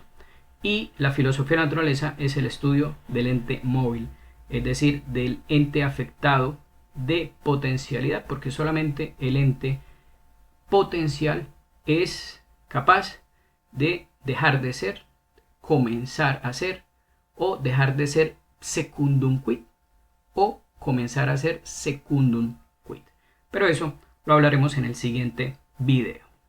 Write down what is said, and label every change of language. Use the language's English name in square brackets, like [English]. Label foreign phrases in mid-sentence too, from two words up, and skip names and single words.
[Spanish] Y la filosofía de la naturaleza es el estudio del ente móvil, es decir, del ente afectado de potencialidad, porque solamente el ente potencial es capaz de dejar de ser, comenzar a ser, o dejar de ser [Latin] secundum quid, [Spanish] o comenzar a ser [Latin] secundum quid. [Spanish] Pero eso lo hablaremos en el siguiente video.